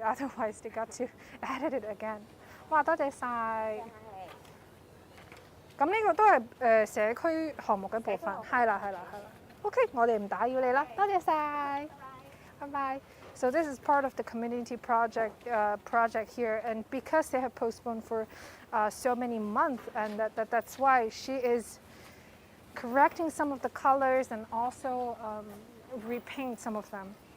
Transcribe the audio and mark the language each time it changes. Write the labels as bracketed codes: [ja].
[en] Otherwise, they got to edit it again. [yue] 哇！多謝晒。咁呢個都係社區項目嘅部分。係啦。 OK， 我哋唔打擾你啦，多謝晒。拜拜。 [en] So this is part of the community project here, and because they have postponed for so many months, and that's why she is correcting some of the colors and also repaint some of them.